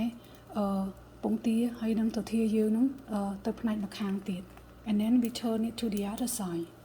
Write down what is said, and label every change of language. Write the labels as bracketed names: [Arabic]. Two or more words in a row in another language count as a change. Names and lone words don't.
[Khmer] ពងទាហើយនឹង [English] tortilla [Khmer] យើងនឹងទៅផ្នែកម្ខាងទៀត [English] and then we turn it to the other side.